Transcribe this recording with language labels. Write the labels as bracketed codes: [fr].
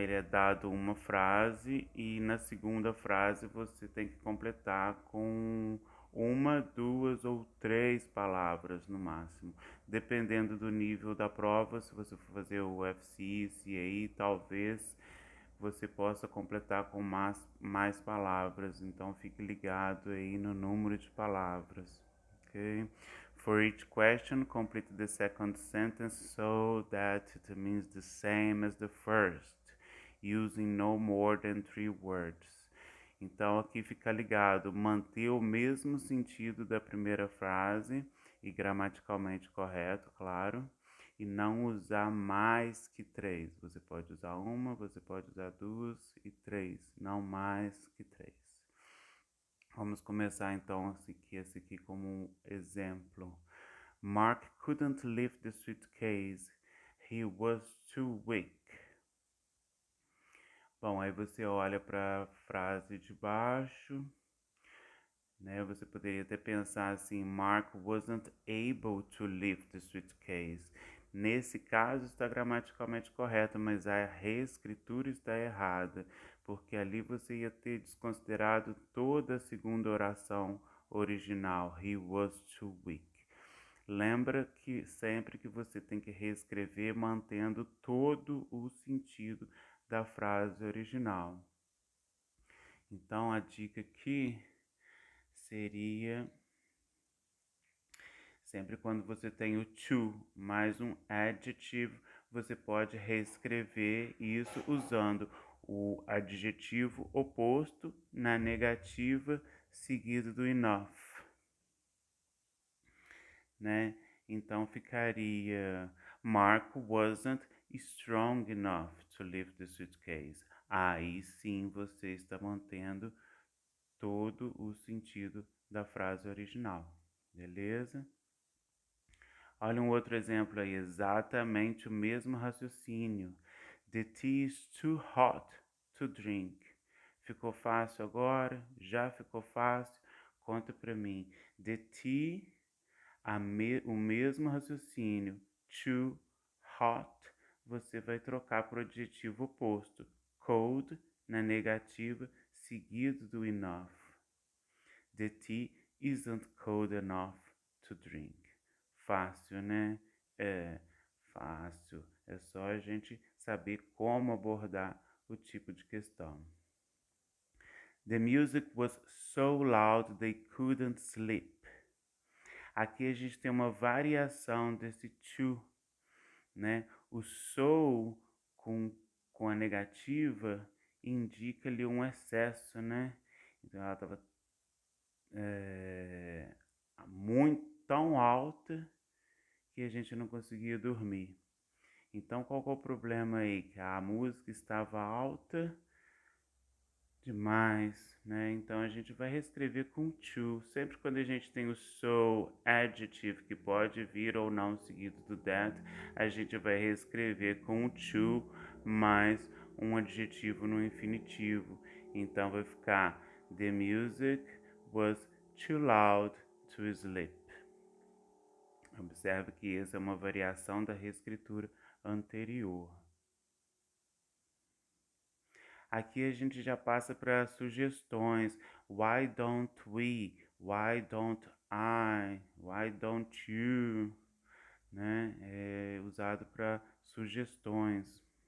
[pt] Ele é dado uma frase e na segunda frase você tem que completar com uma, duas ou três palavras no máximo, dependendo do nível da prova. Se você for fazer o UFC, CAE, talvez você possa completar com mais palavras, então fique ligado aí no número de palavras, ok? [en] For each question, complete the second sentence so that it means the same as the first, using no more than 3 words. [pt] Então aqui fica ligado, manter o mesmo sentido da primeira frase e gramaticalmente correto, claro, e não usar mais que 3. Você pode usar uma, você pode usar duas e 3, não mais que 3. Vamos começar então esse aqui como um exemplo. [en] Mark couldn't lift the suitcase. He was too weak. [pt] Bom, aí você olha para a frase de baixo, né? Você poderia até pensar assim, [en] Mark wasn't able to lift the suitcase. [pt] Nesse caso está gramaticalmente correto, mas a reescritura está errada, porque ali você ia ter desconsiderado toda a segunda oração original, [en] he was too weak. [pt] Lembra que sempre que você tem que reescrever mantendo todo o sentido da frase original. Então a dica aqui seria sempre quando você tem o to mais um adjetivo, você pode reescrever isso usando o adjetivo oposto na negativa seguido do enough, né? Então ficaria [en] Mark wasn't strong enough to lift the suitcase. [pt] Aí sim você está mantendo todo o sentido da frase original, beleza? Olha um outro exemplo aí, exatamente o mesmo raciocínio. [en] The tea is too hot to drink. [pt] Ficou fácil agora? Já ficou fácil? Conta pra mim. [en] The tea, [pt] o mesmo raciocínio. [en] Too hot, [pt] você vai trocar para o adjetivo oposto. Cold, na negativa, seguido do enough. [en] The tea isn't cold enough to drink. [pt] Fácil, né? É fácil. É só a gente saber como abordar o tipo de questão. [en] The music was so loud they couldn't sleep. [pt] Aqui a gente tem uma variação desse to, né? O so com a negativa indica ali um excesso, né? Então ela estava muito tão alta que a gente não conseguia dormir. Então qual que é o problema aí? Que a música estava alta demais, né? Então a gente vai reescrever com to. Sempre quando a gente tem o so, adjective, que pode vir ou não seguido do that, a gente vai reescrever com o to mais um adjetivo no infinitivo. Então vai ficar [en] the music was too loud to sleep. [pt] Observe que essa é uma variação da reescritura anterior. Aqui a gente já passa para sugestões. [en] Why don't we? Why don't I? Why don't you? [pt] Né? É usado para sugestões.